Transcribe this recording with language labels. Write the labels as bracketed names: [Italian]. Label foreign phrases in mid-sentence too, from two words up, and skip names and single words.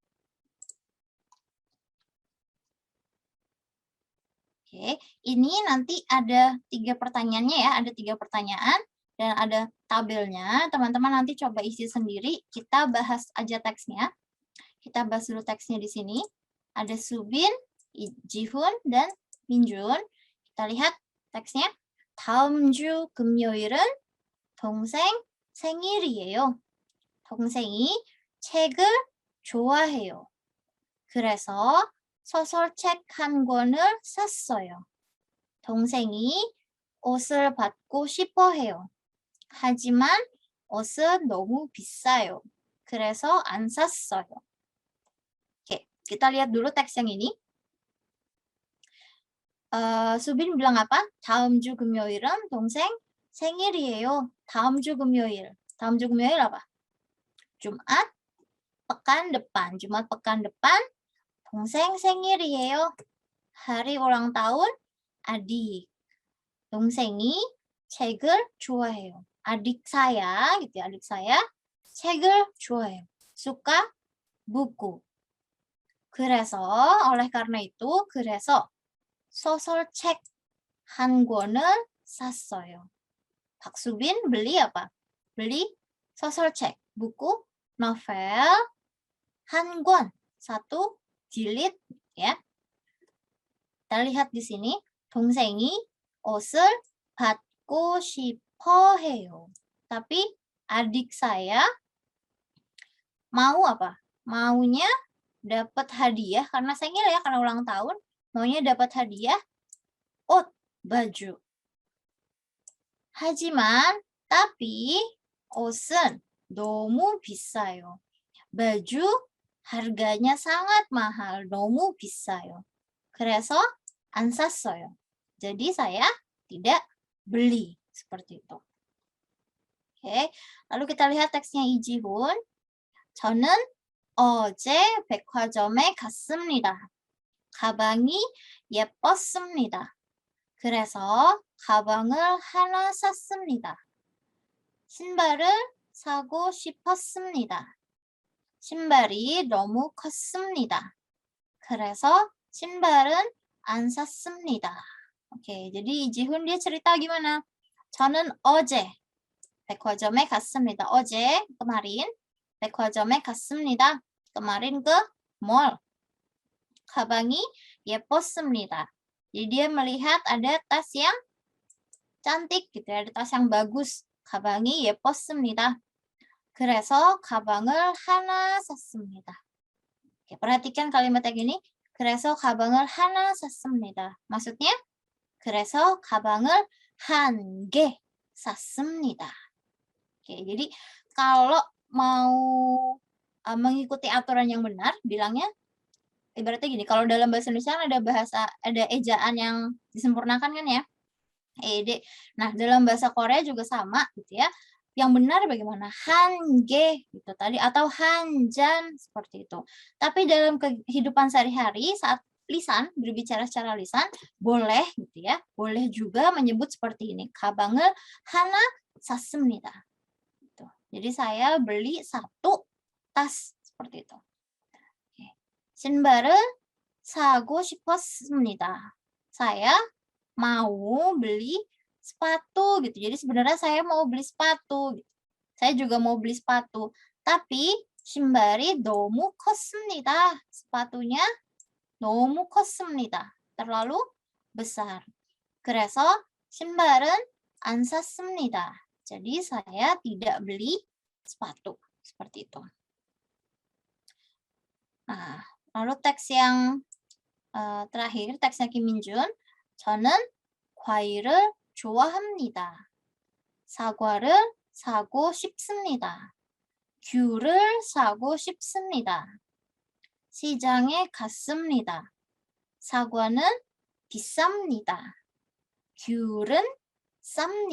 [Indonesian] Oke, ini nanti ada 3 pertanyaannya ya, ada 3 pertanyaan dan ada tabelnya. Teman-teman nanti coba isi sendiri, kita bahas aja teksnya. Kita bahas dulu teksnya di sini. Ada Subin, Jihun, dan Minjun. Kita lihat teksnya. [Korean] 다음 주 금요일은 동생 생일이에요. 동생이 책을 좋아해요. 그래서 소설책 한 권을 샀어요. 동생이 옷을 받고 싶어 해요. 하지만 옷은 너무 비싸요. 그래서 안 샀어요. [Indonesian] Oke, kita lihat dulu teks yang ini. Subin bilang apa? [Korean] 다음 주 금요일은 동생 생일이에요. 다음 주 금요일. 다음 주 금요일 [Indonesian] apa? Jumat pekan depan. Jumat pekan depan. [Korean] 동생 생일이에요. [Indonesian] Hari ulang tahun adik. [Korean] 동생이 책을 좋아해요. [Indonesian] Adik saya, gitu ya, adik saya [Korean] 책을 좋아해요. [Indonesian] Suka buku. 그래서, oleh karena itu, [Korean] 그래서 소설책 한 권을 샀어요. [Indonesian] 박수빈 beli apa? Beli sosorcek, buku novel [Korean] 한 권, [Indonesian] satu jilid ya. Kita lihat di sini, [Korean] 동생이 옷을 받고 싶어 해요. [Indonesian] Tapi adik saya mau apa? Maunya dapat hadiah karena sengil ya, karena ulang tahun, maunya dapat hadiah 옷, baju. [Korean] 하지만 tapi 옷은 너무 비싸요. [Indonesian] baju harganya sangat mahal, [Korean] 너무 비싸요. 그래서 안 샀어요. [Indonesian] Jadi saya tidak beli seperti itu. Oke, lalu kita lihat teksnya 이지훈. [Korean] 저는 어제 백화점에 갔습니다. 가방이 예뻤습니다. 그래서 가방을 하나 샀습니다. 신발을 사고 싶었습니다. 신발이 너무 컸습니다. 그래서 신발은 안 샀습니다. [Indonesian] Oke, jadi Jihun dia cerita gimana? [Korean] 저는 어제 백화점에 갔습니다. 어제 kemarin 백화점에 갔습니다. [Indonesian] kemarin ke mall. [Korean] 가방이 예뻤습니다. [Indonesian] Jadi dia melihat ada tas yang cantik gitu ya, ada tas yang bagus. [Korean] 가방이 예뻤습니다. 그래서 가방을 하나 샀습니다. [Indonesian] Oke, perhatikan kalimat yang ini. [Korean] 그래서 가방을 하나 샀습니다. Maksudnya, 그래서 가방을 한 개 샀습니다. [Indonesian] Oke, jadi kalau mau mengikuti aturan yang benar, bilangnya ibaratnya gini, kalau dalam bahasa Indonesia ada ejaan yang disempurnakan kan ya, ED. Nah, dalam bahasa Korea juga sama gitu ya. Yang benar bagaimana? 한개 gitu tadi atau 한잔 seperti itu. Tapi dalam kehidupan sehari-hari saat lisan, berbicara secara lisan, boleh gitu ya. Boleh juga menyebut seperti ini. [Korean] 가방을 하나 샀습니다. [Indonesian] Gitu. Jadi saya beli satu tas seperti itu. 신발을 사고 싶었습니다. Saya mau beli sepatu gitu. Jadi sebenarnya saya mau beli sepatu. Gitu. Saya juga mau beli sepatu. [Korean] Tapi 신발이 너무 컸습니다. Sepatunya 너무 컸습니다. [Indonesian] terlalu besar. [Korean] 그래서 신발은 안 샀습니다. [Indonesian] Jadi saya tidak beli sepatu. Seperti itu. Nah, lalu teks yang terakhir, teksnya Kim Min-jun. [Korean] 저는 과일을 좋아합니다. 사과를 사고 싶습니다. 귤을 사고 싶습니다. 시장에 갔습니다. 사과는 비쌉니다. 귤은 쌉니다.